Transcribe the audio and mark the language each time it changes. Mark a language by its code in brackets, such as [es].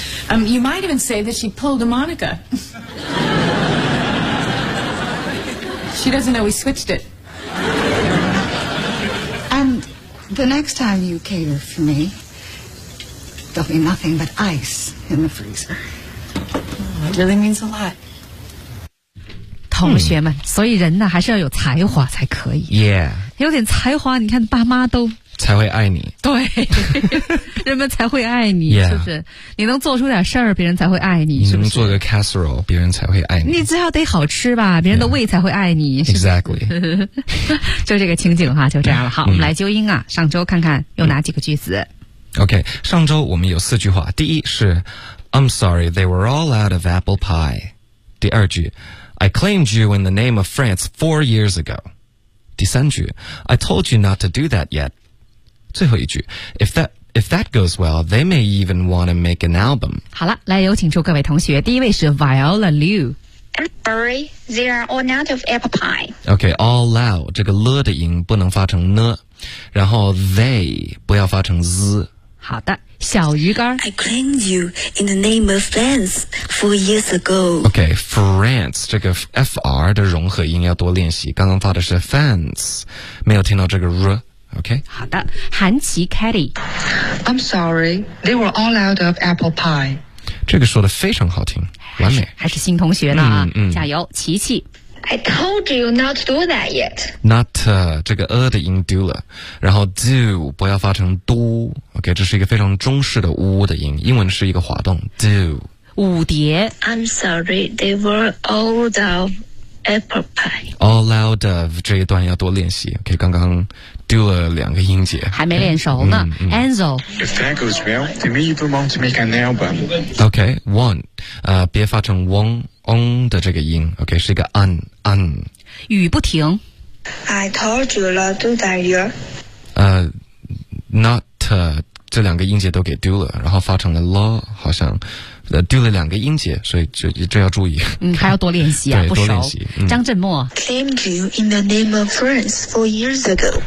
[en] You might even say that she pulled a Monica. She doesn't know we switched it. And the next time you cater for me, there'll be nothing but ice in the freezer. Oh, it really means a lot. [zh] 同学们，所以人呢还是要有才华才可以。 [en] Yeah. [zh] 有点才华，你看爸妈都才会爱你。对，人们才会爱你。 [en] Yeah. [zh] 是不是？你能做出点事儿，别人才会爱你。你能做个 casserole， 别人才会爱你。你至少得好吃吧，别人的胃才会爱你。 [en] Yeah. Exactly. [zh] 就这个情景哈，就这样了。好，我们来纠音啊，上周看看有哪几个句子。 OK， 上周我们有四句话。第一是 [en] ，I'm sorry, they were all out of apple pie。 [zh] 第二句。 [en] I claimed you in the name of France 4 years ago. [zh] 第三句 [en] I told you not to do that yet. 最后一句 if that goes well, they may even want to make an album. [zh] 好了，来有请出各位同学。第一位是 Viola Liu. [en] I'm sorry, they are all out of apple pie. [zh] Okay, all out, 这个 了 的音不能发成 呢 然后 they 不要发成 z。好的，小鱼干。 [en] I claimed you in the name of France 4 years ago. [zh] Okay, France 这个 fr 的融合音要多练习。刚刚发的是 France， 没有听到这个 r。Okay。好的，韩琪 Katy。 [en] I'm sorry, they were all out of apple pie。 [zh] 这个说的非常好听，完美。还是新同学呢啊，加油，琪琪。 [en] I told you not to do that yet. [zh] Not 这个的音 do 了，然后 do 不要发成 do. OK， 这是一个非常中式的的音，英文是一个滑动 do. 五碟。 [en] I'm sorry, they were all out of apple pie. [zh] All out of 这一段要多练习。OK， 刚刚 do 了两个音节，还没练熟呢。Enzo. [en] If that goes well, they may even want to make an album. [zh] OK, want 别发成 won. 嗯的这个音 ，OK， 是一个嗯嗯。雨不停。 [en] I told you not to do that yet. [zh] Not 这两个音节都给丢了，然后发成了 law， 好像丢了两个音节，所以这要注意。还要多练习啊，不熟。多练习。张振墨。 [en] Claimed you in the name of France 4 years ago.